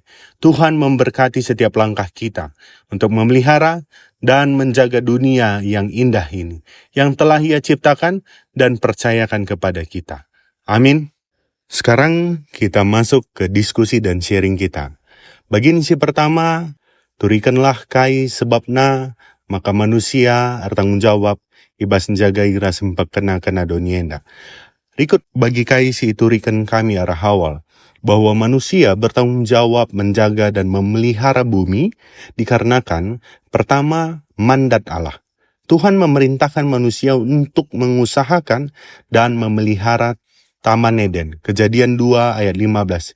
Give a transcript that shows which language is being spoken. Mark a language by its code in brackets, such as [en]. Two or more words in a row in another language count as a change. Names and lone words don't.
[id] Tuhan memberkati setiap langkah kita untuk memelihara dan menjaga dunia yang indah ini, yang telah Ia ciptakan dan percayakan kepada kita. Amin. Sekarang kita masuk ke diskusi dan sharing kita. Bagian pertama, [btx] turikanlah kai sebabna, [id] maka manusia bertanggung jawab, [btx] ibas menjaga ira sempak kena donienda. Rikut bagi kai si turikan kami arah awal, [id] bahwa manusia bertanggung jawab menjaga dan memelihara bumi dikarenakan pertama mandat Allah. Tuhan memerintahkan manusia untuk mengusahakan dan memelihara Taman Eden. Kejadian 2 ayat 15.